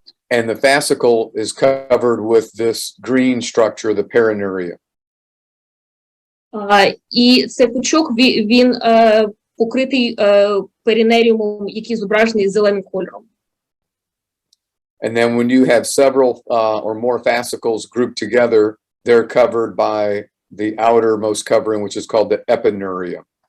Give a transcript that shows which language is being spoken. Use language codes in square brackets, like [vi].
[en] And the fascicle is covered with this green structure, the perineria. [uk] І цей пучок, він покритий перинеріумом, який зображений зеленим кольором. [en] And then when you have several or more fascicles grouped together, they're covered by the outermost covering, which is called the epinuria.